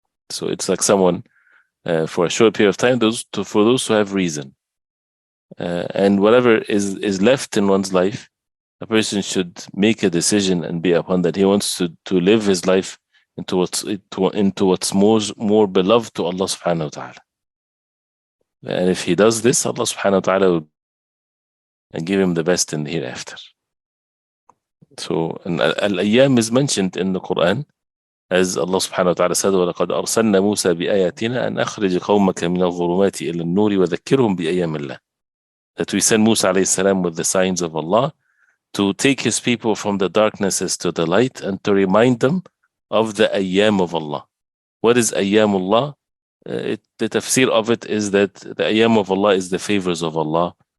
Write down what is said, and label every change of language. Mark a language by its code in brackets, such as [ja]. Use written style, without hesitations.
[en] So it's like someone for a short period of time, for those who have reason, and whatever is left in one's life, a person should make a decision and be upon that he wants to live his life into what's more beloved to Allah subhanahu wa ta'ala. And if he does this, Allah subhanahu wa ta'ala will give him the best in the hereafter. So al-ayyam is mentioned in the Quran, as Allah subhanahu wa ta'ala said, [ar] وَلَقَدْ أَرْسَلْنَا مُوسَى بِآيَاتِنَا أَنْ أَخْرِجْ قَوْمَكَ مِنَ الظُّلُمَاتِ إِلَى النُّورِ وَذَكِّرْهُمْ بِأَيَّامِ اللَّهِ. [en] That we send Musa alayhi salam with the signs of Allah to take his people from the darknesses to the light and to remind them of the ayyam of Allah. What is ayyamullah? The tafsir of it is that the ayyam of Allah is the favors of Allah.